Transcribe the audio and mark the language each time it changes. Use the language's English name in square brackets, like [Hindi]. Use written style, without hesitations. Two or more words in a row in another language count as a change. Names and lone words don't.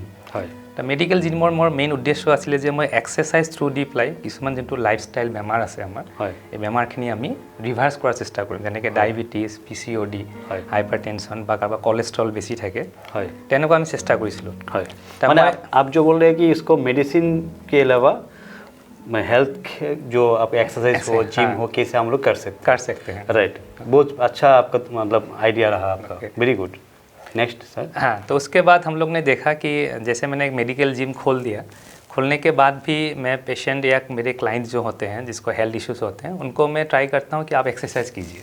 [Assamese] হয়, তো [English] medical gym [Assamese] মোৰ মেইন উদ্দেশ্য আছিলে যে মই [English] exercise through [Assamese] দি পেলাই কিছুমান যোনটো লাইফষ্টাইল বেমাৰ আছে আমাৰ, এই বেমাৰখিনি আমি ৰিভাৰ্চ কৰাৰ চেষ্টা কৰিম। যেনেকৈ ডায়েবেটিছ, PCOD, [English] hyper tension [Assamese] বা কাৰোবাৰ কলেষ্ট্ৰল বেছি থাকে, হয়, তেনেকুৱা আমি চেষ্টা কৰিছিলোঁ। হয়, মানে [Hindi] आप जो बोल रहे हैं कि इसको मेडिसिन के अलावा हेल्थ जो आप एक्सरसाइज हो, जिम हो, कैसे हम लोग कर सकते हैं। राइट, बहुत अच्छा आपका मतलब आइडिया रहा आपका, [English] very good. next sir. [Hindi] हाँ, तो उसके बाद हम लोग ने देखा कि जैसे मैंने एक [English] medical gym [Hindi] खोल दिया, खोलने के बाद भी मैं पेशेंट या मेरे क्लाइंट जो होते हैं जिसको [English] health issues [Hindi] होते हैं, उनको मैं ट्राई करता हूँ कि आप एक्सरसाइज कीजिए।